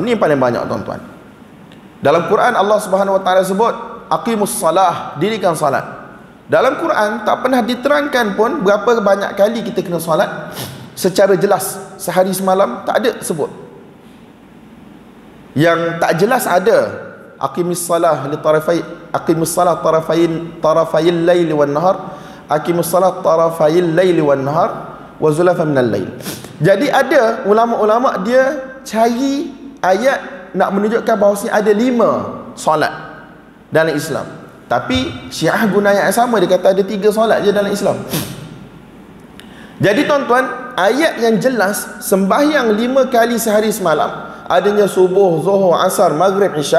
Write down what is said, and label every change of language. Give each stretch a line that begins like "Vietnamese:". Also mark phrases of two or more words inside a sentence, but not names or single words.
Malay: Ini yang paling banyak, tuan-tuan. Dalam Quran
Arabic: الله سبحانه وتعالى
Malay: sebut
Arabic: أقيموا الصلاة,
Malay: dirikan salat. Dalam Quran tak pernah diterangkan pun berapa banyak kali kita kena salat secara jelas. Sehari semalam tak ada sebut. Yang tak jelas ada
Arabic: أقم الصلاة لِ طرفي, أقم الصلاة طرفي الليل والنهار, أقم الصلاة طرفي الليل والنهار وزلفا من الليل.
Malay: Jadi ada ulama-ulama dia cari ayat nak menunjukkan bahawasanya ada 5 solat dalam Islam. Tapi Syiah guna ayat yang sama, dia kata ada 3 solat je dalam Islam. Jadi tuan-tuan, ayat yang jelas sembahyang 5 kali sehari semalam, adanya subuh, zuhur, asar, maghrib, isyak.